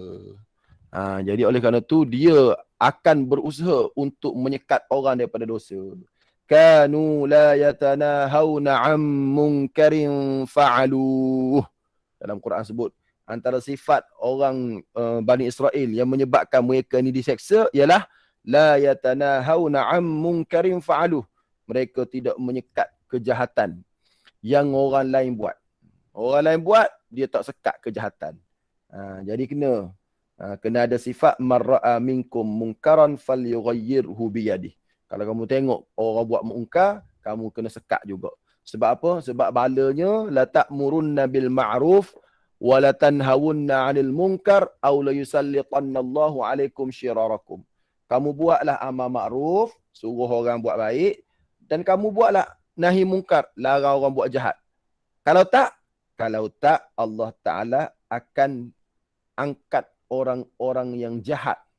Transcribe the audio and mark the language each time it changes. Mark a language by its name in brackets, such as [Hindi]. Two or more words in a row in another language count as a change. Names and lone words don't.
[Malay] Jadi oleh kerana itu dia akan berusaha untuk menyekat orang daripada dosa. [Arabic] كانوا لا يتناهون عن منكر فعلوه. [Malay] Dalam Quran sebut antara sifat orang Bani Israel yang menyebabkan mereka ni diseksa ialah [Arabic] لا يتناهون عن منكر فعلوه. [Malay] Mereka tidak menyekat kejahatan yang orang lain buat. Orang lain buat, dia tak sekat kejahatan. Jadi kena ada sifat [Arabic] من رأى منكم منكرا فليغيره بيده. [Malay] Kalau kamu tengok orang buat mungkar, kamu kena sekat juga. Sebab apa? Sebab balanya [Arabic] لتأمرن بالمعروف ولتنهون عن المنكر أو ليسلطن الله عليكم شراركم. [Malay] Kamu buatlah amal ma'ruf, suruh orang buat baik, dan kamu buatlah nahi munkar, larang orang buat jahat. Kalau tak Allah Ta'ala akan angkat orang-orang yang jahat.